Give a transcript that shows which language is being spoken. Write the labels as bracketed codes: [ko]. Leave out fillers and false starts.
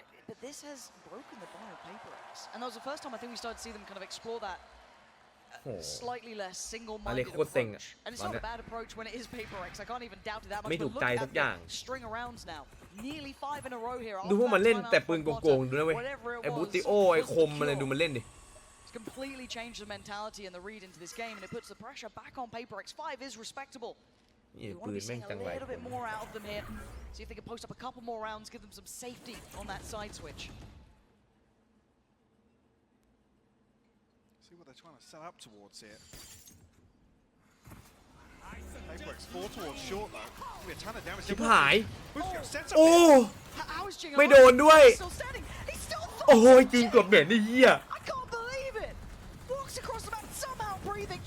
[en] But this has broken the bar of PRX. And that was the first time I think we started to see them kind of explore that slightly less single-minded approach. And it's not a bad approach when it is PRX. I can't even doubt it that much. But look at the string of rounds now. Nearly 5 in a row here. [th] ดูพวกมันเล่นแต่ปืนโกงๆดูนะเว้ยไอ้บูติโอไอ้คมอะไรดูมันเล่นดิ [en] It's completely changed the mentality and the read into this game, and it puts the pressure back on PRX. 5 is respectable. We want to be seeing a little bit more out of them here. See if they can post up a couple more rounds, give them some safety on that side switch. See what they're trying to set up towards here. PRX 4 towards short though. Be a ton of damage. [th] ชิบหาย โอ้ ไม่โดนด้วยโอ้ยจริงเกือบเหม็นไอ้เหี้ย [en] I can't believe it. Walks across the map somehow breathing.